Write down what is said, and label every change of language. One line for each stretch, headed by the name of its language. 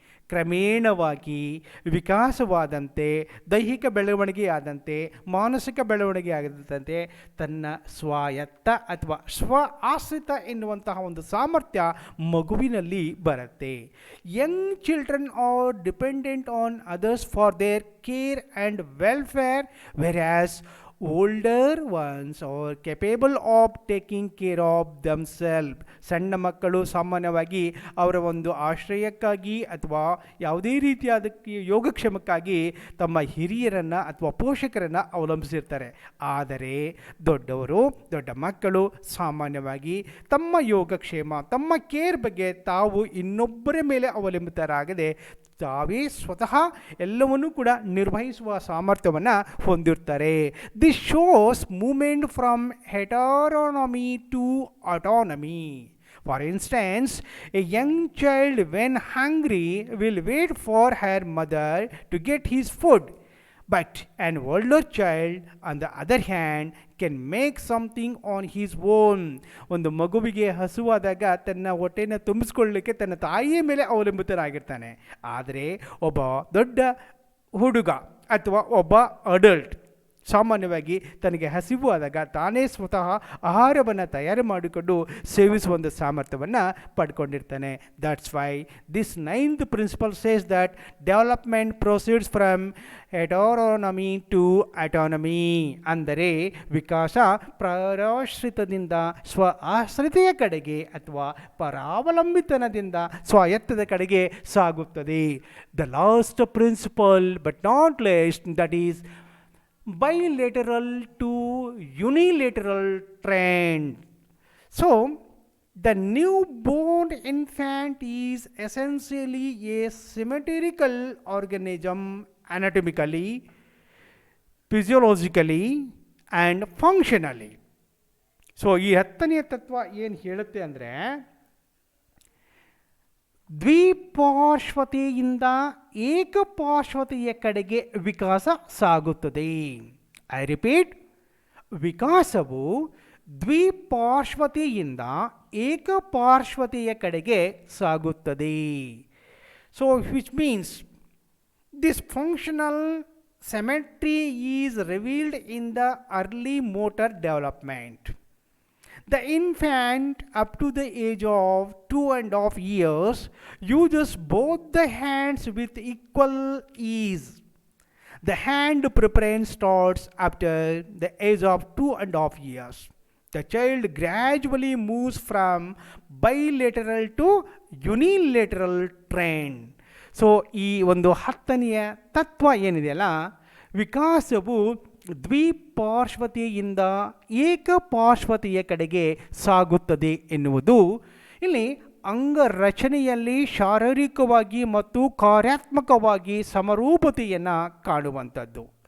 Kannada: ಕ್ರಮೇಣವಾಗಿ ವಿಕಾಸವಾದಂತೆ, ದೈಹಿಕ ಬೆಳವಣಿಗೆ ಆದಂತೆ, ಮಾನಸಿಕ ಬೆಳವಣಿಗೆ ಆದಂತೆ ತನ್ನ ಸ್ವಾಯತ್ತ ಅಥವಾ ಸ್ವ ಆಶ್ರಿತ ಎನ್ನುವಂತಹ ಒಂದು ಸಾಮರ್ಥ್ಯ ಮಗುವಿನಲ್ಲಿ ಬರುತ್ತೆ.
English: Young children are dependent on others for their care and welfare, whereas older ones are capable of taking care of themselves.
Kannada: ಸಣ್ಣ ಮಕ್ಕಳು ಸಾಮಾನ್ಯವಾಗಿ ಅವರ ಒಂದು ಆಶ್ರಯಕ್ಕಾಗಿ ಅಥವಾ ಯಾವುದೇ ರೀತಿಯಾದಕ್ಕೆ ಯೋಗಕ್ಷೇಮಕ್ಕಾಗಿ ತಮ್ಮ ಹಿರಿಯರನ್ನು ಅಥವಾ ಪೋಷಕರನ್ನು ಅವಲಂಬಿಸಿರ್ತಾರೆ. ಆದರೆ ದೊಡ್ಡ ಮಕ್ಕಳು ಸಾಮಾನ್ಯವಾಗಿ ತಮ್ಮ ಯೋಗಕ್ಷೇಮ, ತಮ್ಮ ಕೇರ್ ಬಗ್ಗೆ ತಾವು ಇನ್ನೊಬ್ಬರ ಮೇಲೆ ಅವಲಂಬಿತರಾಗದೆ ತಾವೇ ಸ್ವತಃ ಎಲ್ಲವನ್ನೂ ಕೂಡ ನಿರ್ವಹಿಸುವ ಸಾಮರ್ಥ್ಯವನ್ನು ಹೊಂದಿರ್ತಾರೆ.
English: This shows movement from heteronomy to autonomy. For instance, a young child, when hungry, will wait for her mother to get his food. But an older child, on the other hand, can make something on his own.
Kannada: ಒಂದು ಮಗುವಿಗೆ ಹಸುವಾದಾಗ ತನ್ನ ಹೊಟ್ಟೆನ ತುಂಬಿಸ್ಕೊಳ್ಳಿಕ್ಕೆ ತನ್ನ ತಾಯಿಯ ಮೇಲೆ ಅವಲಂಬಿತರಾಗಿರ್ತಾನೆ. ಆದರೆ ಒಬ್ಬ ದೊಡ್ಡ ಹುಡುಗ ಅಥವಾ ಒಬ್ಬ ಅಡಲ್ಟ್ ಸಾಮಾನ್ಯವಾಗಿ ತನಗೆ ಹಸಿವು ಆದಾಗ ತಾನೇ ಸ್ವತಃ ಆಹಾರವನ್ನು ತಯಾರು ಮಾಡಿಕೊಂಡು ಸೇವಿಸುವಂಥ ಸಾಮರ್ಥ್ಯವನ್ನು ಪಡ್ಕೊಂಡಿರ್ತಾನೆ.
English: That's why this 9th principle says that development proceeds from heteronomy to autonomy.
Kannada: ಅಂದರೆ ವಿಕಾಸ ಪರಾಶ್ರಿತದಿಂದ ಸ್ವ ಆಶ್ರಿತೆಯ ಕಡೆಗೆ ಅಥವಾ ಪರಾವಲಂಬಿತನದಿಂದ ಸ್ವಾಯತ್ತದ ಕಡೆಗೆ ಸಾಗುತ್ತದೆ.
English: The last principle but not least, that is bilateral to unilateral trend. So the newborn infant is essentially a symmetrical organism anatomically, physiologically and functionally.
Kannada: So ಈ 10ನೇ ತತ್ವ ಏನು ಹೇಳುತ್ತೆ ಅಂದರೆ, ದ್ವಿಪಾರ್ಶ್ವತೆಯಿಂದ ಏಕಪಾರ್ಶ್ವತೆಯ ಕಡೆಗೆ ವಿಕಾಸ ಸಾಗುತ್ತದೆ.
English: I repeat,
Kannada: ವಿಕಾಸವು ದ್ವಿಪಾರ್ಶ್ವತೆಯಿಂದ ಏಕಪಾರ್ಶ್ವತೆಯ ಕಡೆಗೆ ಸಾಗುತ್ತದೆ.
English: So which means this functional symmetry is revealed in the early motor development. The infant up to the age of 2.5 years uses both the hands with equal ease. The hand preference starts after the age of 2.5 years. The child gradually moves from bilateral to unilateral trend.
Kannada: So ಈ ಒಂದು 10ನೆಯ ತತ್ವ ಏನಿದೆಯಲ್ಲ, ವಿಕಾಸವು ದ್ವಿಪಾರ್ಶ್ವತೆಯಿಂದ ಏಕಪಾರ್ಶ್ವತೆಯ ಕಡೆಗೆ ಸಾಗುತ್ತದೆ ಎನ್ನುವುದು ಇಲ್ಲಿ ಅಂಗರಚನೆಯಲ್ಲಿ ಶಾರೀರಿಕವಾಗಿ ಮತ್ತು ಕಾರ್ಯಾತ್ಮಕವಾಗಿ ಸಮರೂಪತೆಯನ್ನು ಕಾಣುವಂಥದ್ದು.